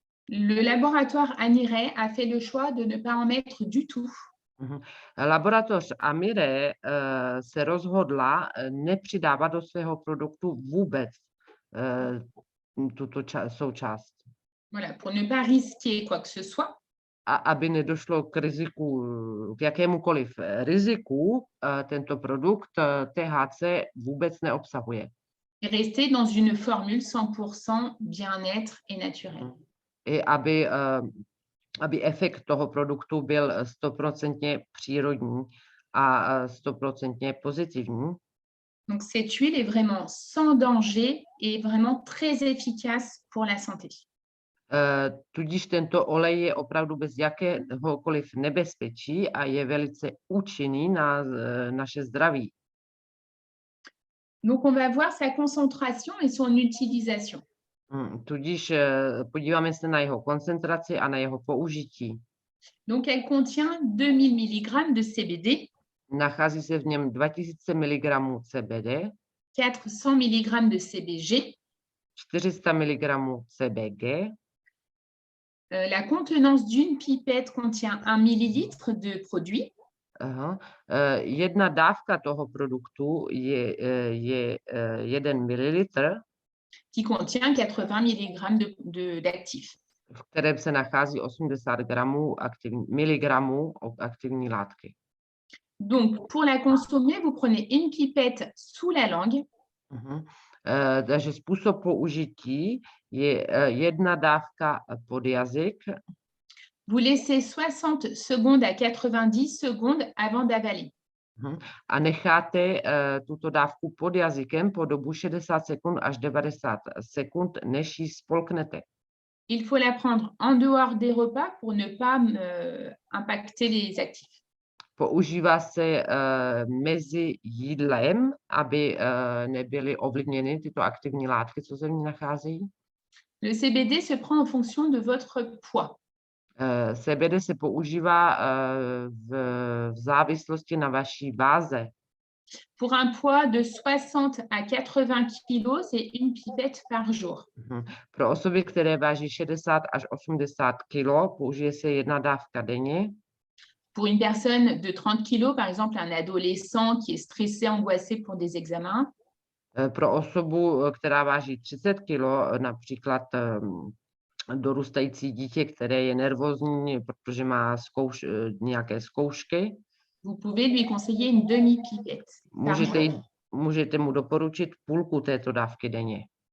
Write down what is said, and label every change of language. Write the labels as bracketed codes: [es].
[fr] Le laboratoire Amire a fait le choix de ne pas en mettre du tout. [cs] Laboratoř Amire se rozhodla nepřidávat do svého produktu vůbec tuto součást. [fr] Voilà, pour ne pas risquer quoi que ce soit. [cs] A aby nedošlo k riziku, k jakémukoliv riziku, tento produkt THC vůbec neobsahuje. [fr] Rester dans une formule 100% bien-être et naturel. [cs] I aby efekt toho produktu byl 100% přírodní a 100% pozitivní. [fr] Donc cette huile est vraiment sans danger et vraiment très efficace pour la santé. [cs] Tudíž tento olej je opravdu bez jakéhokoliv nebezpečí a je velice účinný na naše zdraví. [fr] Donc on va voir sa concentration et son utilisation. [cs] Tudíž podíváme se na jeho koncentraci a na jeho použití. [fr] Donc elle contient 2000 mg de CBD. [cs] Nachází se v něm 2000 mg CBD, [fr] 400 mg de CBG, [cs] 400 mg CBG. [fr] La contenance d'une pipette contient 1 ml de produit. [cs] Jedna dávka toho produktu je 1 ml, [fr] qui contient 80 mg d'actifs. [cs] v kterém se nachází 80 miligramů aktivní látky. [fr] Donc, pour la consommer, vous prenez une pipette sous la langue. [cs] Takže způsob použití je jedna dávka pod jazyk. [fr] Vous laissez 60 secondes à 90 secondes avant d'avaler. [cs] A necháte tuto dávku pod jazykem po dobu 60 sekund až 90 sekund, než ji spolknete. [fr] Il faut la prendre en dehors des repas pour ne pas impacter les actifs. [cs] Používá se mezi jídlem, aby nebyly ovlivněny tyto aktivní látky, co se v ní nacházejí. [fr] Le CBD se prend en fonction de votre poids. [cs] CBD se používá v závislosti na vaší váze. [fr] Pour un poids de 60 à 80 kg, c'est une pipette par jour. [cs] Pro osoby, které váží 60 až 80 kg, použije se jedna dávka denně. [fr] Pour une personne de 30 kg, par exemple un adolescent qui est stressé, angoissé pour des examens. [cs] Pro osobu, která váží 30 kg, například dorůstající dítě, které je nervózní, protože má nějaké zkoušky. [fr] Vous pouvez lui conseiller une demi-pipette. [cs] Můžete mu doporučit půlku této dávky denně.